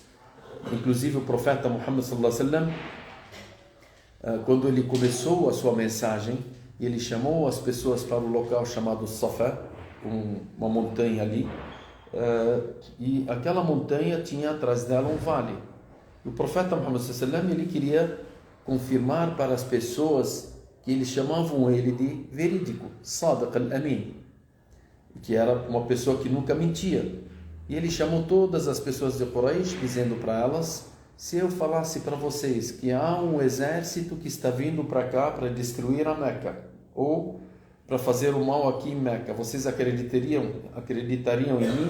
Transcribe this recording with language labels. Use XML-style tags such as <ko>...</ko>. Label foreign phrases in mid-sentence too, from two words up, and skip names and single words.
<pt>Inclusive o profeta Muhammad</pt> <ar>صلى الله عليه وسلم,</ar> <pt>quando ele começou a sua mensagem, ele chamou as pessoas para um local chamado Safa, uma montanha ali, e aquela montanha tinha atrás dela um vale. O profeta Muhammad</pt> <ar>صلى الله عليه وسلم,</ar> <pt>ele queria confirmar para as pessoas que eles chamavam ele de verídico, Sadiq al-Amin, que era uma pessoa que nunca mentia. E ele chamou todas as pessoas de Quraysh, dizendo para elas: se eu falasse para vocês que há um exército que está vindo para cá para destruir a Meca, ou para fazer o mal aqui em Meca, vocês acreditariam em mim?</pt>